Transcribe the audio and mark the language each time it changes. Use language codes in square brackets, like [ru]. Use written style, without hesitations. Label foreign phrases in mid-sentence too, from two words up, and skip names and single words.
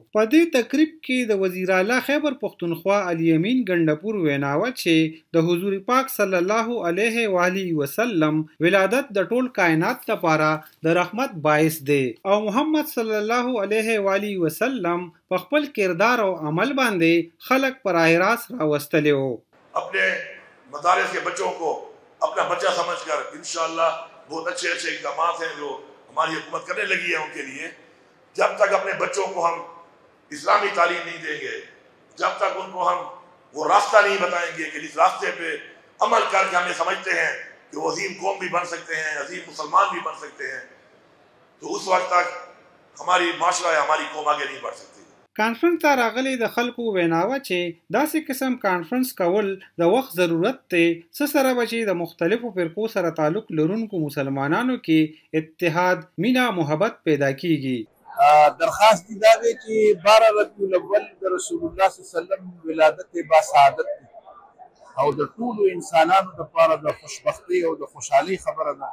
[ps] په دې تقریب کې د وزیر اعلی خیبر پختونخوا علي امین ګندپور ویناوه چې د حضور پاک [ar] صلی الله علیه و آله وسلم [ps] ولادت د ټول کائنات لپاره د رحمت باعث دی او محمد [ar] صلی الله علیه و آله وسلم [ps] په خپل کردار او عمل باندې خلق پر راست راوستلی وو. [ur] اپنے مدارس کے بچوں کو اپنا بچہ سمجھ کر ان شاء اللہ بہت اچھے اچھے اقدام ہیں جو ہماری حکومت کرنے لگی ہے ان کے لیے. جب تک اپنے بچوں کو ہم اسلامی تعلیم نہیں دیں گے، جب تک ان کو ہم وہ راستہ نہیں بتائیں گے کہ اس راستے پہ عمل کر کے ہمیں سمجھتے ہیں کہ وہ عظیم قوم بھی بن سکتے ہیں، عظیم مسلمان بھی بن سکتے ہیں، تو اس وقت تک ہماری معاشرہ یا ہماری قوم آگے نہیں بڑھ سکتی. [ps] کانفرنس ته راغلي د خلکو ویناوه چې داسې قسم کانفرنس کول د وخت ضرورت دی، څه سره به چې د مختلفو فرقو سره تعلق لرونکو مسلمانانو کې اتحاد، مینه، محبت پیدا کیږي. درخواست دی دا دی چې 12 ربیع الاول د رسول الله [ar] صلی الله علیه وسلم [ps] ولادت با سعادت دی او د ټولو انسانانو لپاره د خوشبختی او د خوشحالي خبره ده.